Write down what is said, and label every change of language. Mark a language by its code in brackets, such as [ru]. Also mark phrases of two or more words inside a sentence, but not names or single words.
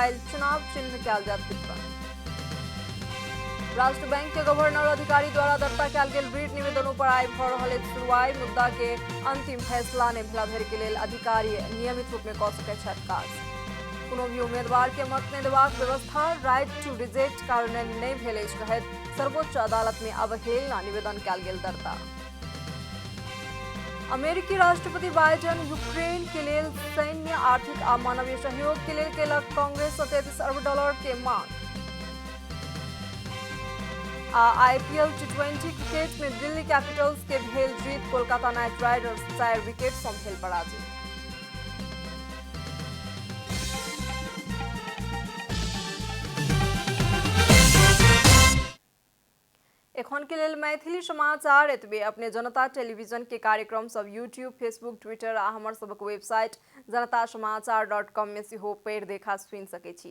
[mai] फिरता काल्हि चुनाव चिन्ह कयल जायत वितरण। राष्ट्र बैंक के गवर्नर अधिकारी द्वारा दर्ता कयल गेल रीट निवेदनों पर आइ भ रहल सुनवाई। मुद्दा के अंतिम फैसला ने भेला धरि के लेल अधिकारी नियमित रूप में कऽ सकैत छथि काज। कोनो भी उम्मीदवार के मत नहि देबाक व्यवस्था [en] right to reject [mai] कार्यान्वयन नहि भेल अछि कहैत सर्वोच्च अदालत में अवहेलना निवेदन कयल गेल दर्ता। अमेरिकी राष्ट्रपति बाइडेन यूक्रेन के लिए सैन्य आर्थिक आ मानवीय सहयोग के लिए केलक कांग्रेस से $33 अरब के मांग। आईपीएल T20 क्रिकेट में दिल्ली कैपिटल्स के भेल जीत, कोलकाता नाइट राइडर्स 4 विकेट सँ भेल पराजित। एखन के लेल मैथिली समाचार एतबे। अपने जनता टेलीविजन के कार्यक्रम सब यूट्यूब, फेसबुक, ट्विटर आ हमर सबक वेबसाइट janatasamaachar.com में सेहो पढ़ि देखा सुनि सकै छी।